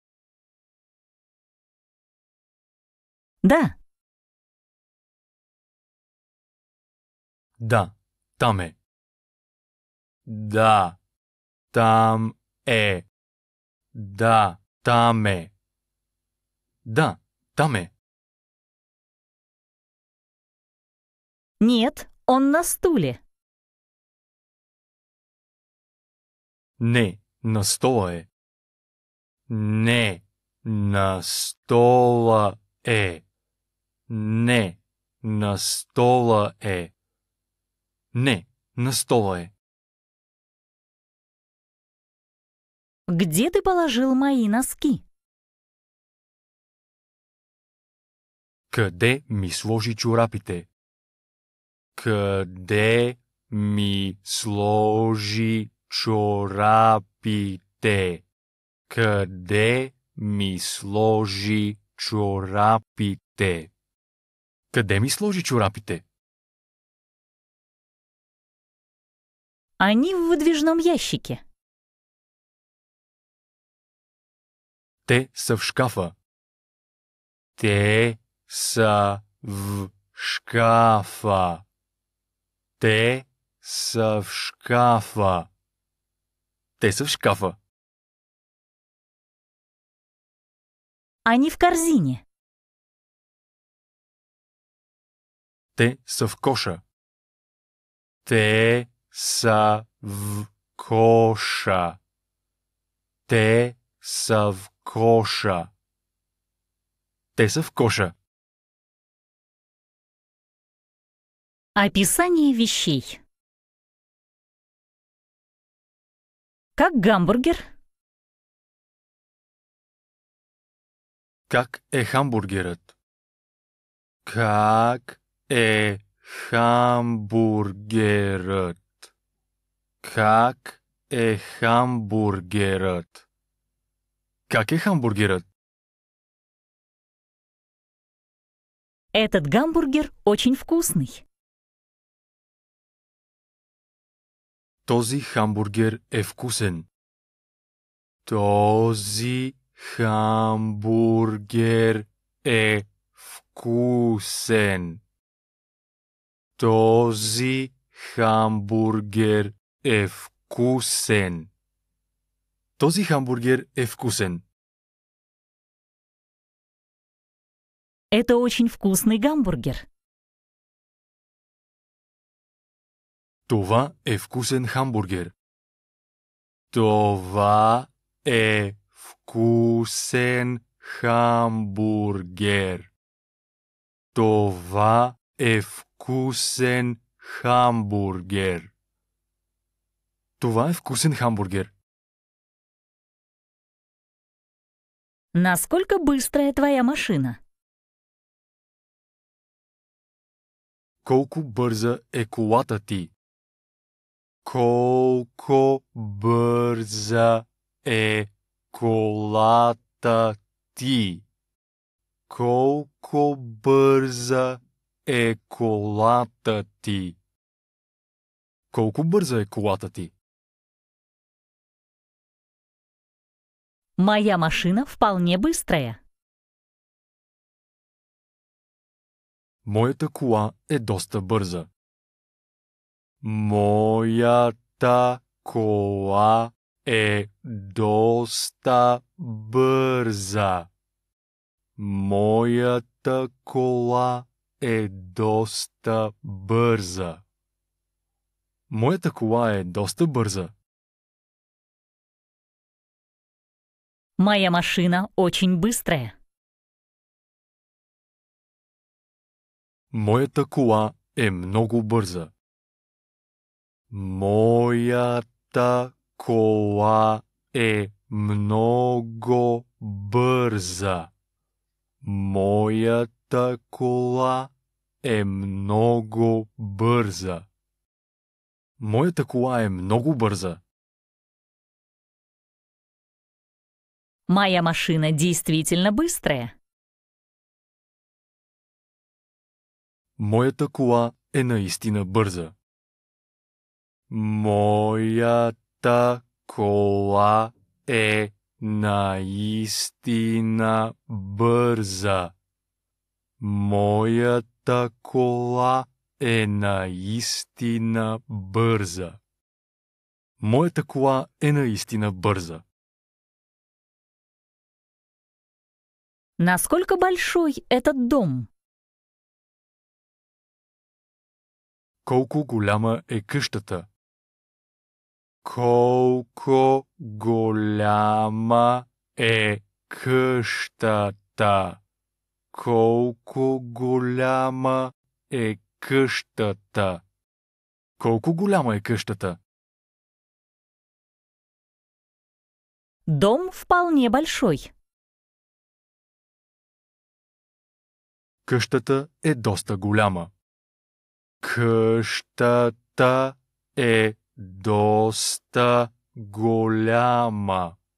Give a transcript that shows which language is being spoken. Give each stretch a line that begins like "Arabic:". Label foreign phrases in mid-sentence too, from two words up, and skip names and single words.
Bulgarian: Да. Да, там е. Да, там е. Да, Там е. Да, там е.
Russian: Нет, он на стуле.
Bulgarian: Не, на стола е. Не, на стола е. Не, на стола е. Не, на стола е.
Russian: Где ты положил мои носки?
Bulgarian: Къде ми сложи чорапите? Къде ми сложи чорапите? Къде ми сложи чорапите? Къде ми сложи чорапите?
Russian: Они в выдвижном ящике.
Bulgarian: Те са в шкафа. Те са в шкафа. Те са в шкафа. Те са в шкафа.
Russian: Они в корзине.
Bulgarian: Те са в коша. Те са в коша. Те са в коша. Те са в коша.
Russian: Описание вещей. Как гамбургер?
Bulgarian: Как е хамбургерът? Как е хамбургерът? Как е хамбургерът? Как е хамбургерът?
Russian: Этот гамбургер очень вкусный.
Bulgarian: Този хамбургер е вкусен. Този хамбургер е вкусен. Този хамбургер е вкусен. Този хамбургер е вкусен.
Russian: Это очень вкусный гамбургер.
Bulgarian: Това е вкусен хамбургер. Това е вкусен хамбургер. Това е вкусен хамбургер. Това е вкусен хамбургер.
Russian: Насколько быстрая твоя машина?
Bulgarian: Колко бърза е колата ти? Колко бърза е колата ти? Колко бърза е колата ти? Колко бърза е колата ти?
Russian: Моя машина вполне быстрая.
Bulgarian: Моята кола е доста бърза. Моята кола е доста бърза. Моята кола е доста бърза. Моята кола е доста бърза.
Russian: Моя машина очень быстрая.
Bulgarian: Моята кола е много бърза. Моята кола е много бърза. Моята кола е много бърза. Моята кола е много бърза.
Russian: Моя машина действительно быстрая.
Bulgarian: Моята кола е наистина бърза. Моята кола е наистина бърза. Моята кола е наистина бърза. Моята кола е наистина бърза.
Russian: Насколько большой этот дом?
Bulgarian: Колко голяма е къщата? Колко голяма е къщата? Колко голяма е къщата? Колко голяма е къщата?
Russian: Дом вполне большой.
Bulgarian: Къщата е доста голяма. Къщата е доста голяма.